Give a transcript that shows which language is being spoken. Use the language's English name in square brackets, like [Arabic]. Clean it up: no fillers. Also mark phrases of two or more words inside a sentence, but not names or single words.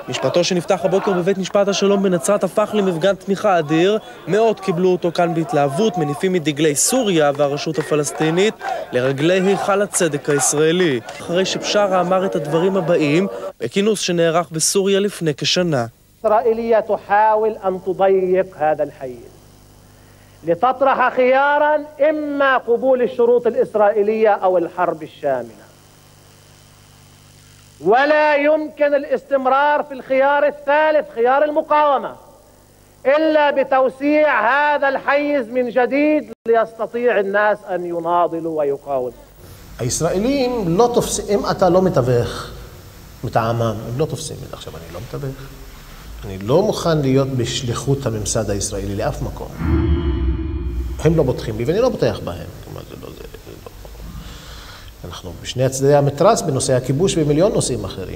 [Hebrew] משפטו שנפתח הבוקר בבית משפט השלום בנצרת הפך למפגן תמיכה אדיר. מאות קיבלו אותו כאן בהתלהבות, מניפים את דגלי סוריה והרשות הפלסטינית לרגלי היכל הצדק הישראלי. אחרי שבשארה אמר את הדברים הבאים בכינוס שנערך בסוריה לפני כשנה. [Arabic] إسرائيلية تحاول أن تضيق هذا الحيز لتطرح خياراً إما قبول الشروط الإسرائيلية أو الحرب الشاملة، ولا يمكن الاستمرار في الخيار الثالث خيار المقاومة إلا بتوسيع هذا الحيز من جديد ليستطيع الناس أن يناضلوا ويقاوموا. [Hebrew] הישראלים לא תופסים, אם אתה לא מתווך מטעמם, הם לא תופסים. עכשיו אני לא מתווך. אני לא מוכן להיות בשליחות הממסד הישראלי לאף מקום. הם לא בוטחים בי ואני לא בוטח בהם. אנחנו בשני הצדדי המתרס בנושא הכיבוש ומיליון נושאים אחרים.